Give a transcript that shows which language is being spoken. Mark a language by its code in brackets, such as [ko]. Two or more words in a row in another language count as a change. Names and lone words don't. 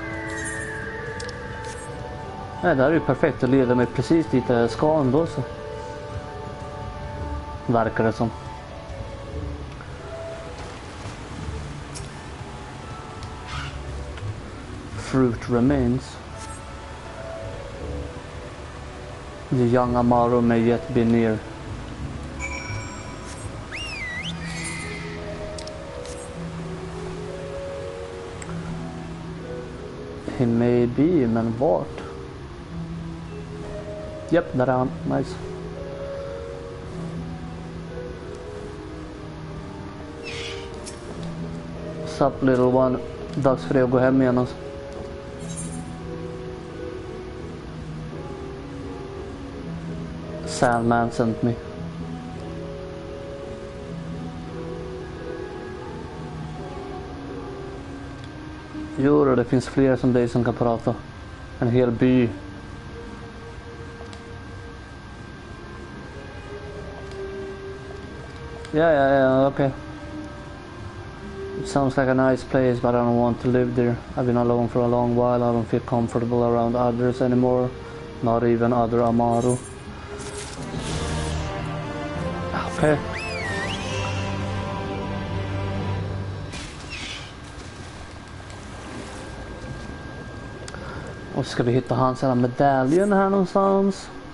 [sv] Nej, det här är ju perfekt att leda mig precis dit jag ska ändå, så verkar det som. [en] Fruit remains. The young Amaro may yet be near. He may be, [sv] men vart? Japp, där är han. Nice. [en] Sup little one. [sv] Dags för dig att gå hem igen alltså. [en] Sandman sent me. [sv] Jo, det finns fler som dig som kan prata. En hel by. [en] Yeah, okay. It sounds like a nice place, but I don't want to live there. I've been alone for a long while. I don't feel comfortable around others anymore. Not even other Amaro. Okay. [sv] Och ska vi hitta hans här medaljen här någonstans?